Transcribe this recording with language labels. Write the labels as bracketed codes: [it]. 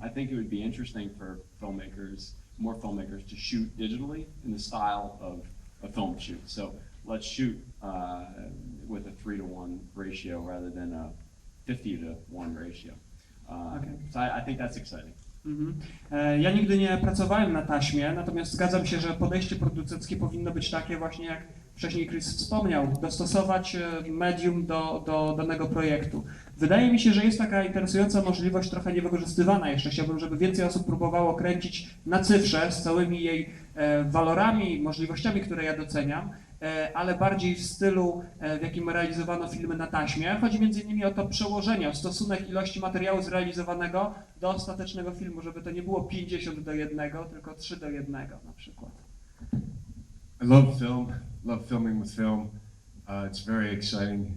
[en] I think it would be interesting for more filmmakers to shoot digitally in the style of a film shoot. So let's shoot with a 3:1 ratio rather than a 50:1 ratio. Okay. So I think that's exciting. [pl] Ja nigdy nie pracowałem na taśmie, natomiast zgadzam się, że podejście producenckie powinno być takie właśnie, jak wcześniej Chris wspomniał, dostosować medium do danego projektu. Wydaje mi się, że jest taka interesująca możliwość, trochę niewykorzystywana jeszcze. Chciałbym, żeby więcej osób próbowało kręcić na cyfrze z całymi jej walorami, możliwościami, które ja doceniam, ale bardziej w stylu, w jakim realizowano filmy na taśmie. Chodzi między innymi o to przełożenie, o stosunek ilości materiału zrealizowanego do ostatecznego filmu, żeby to nie było 50:1, tylko 3:1 na przykład. [en] I love film, love filming with film. It's very exciting.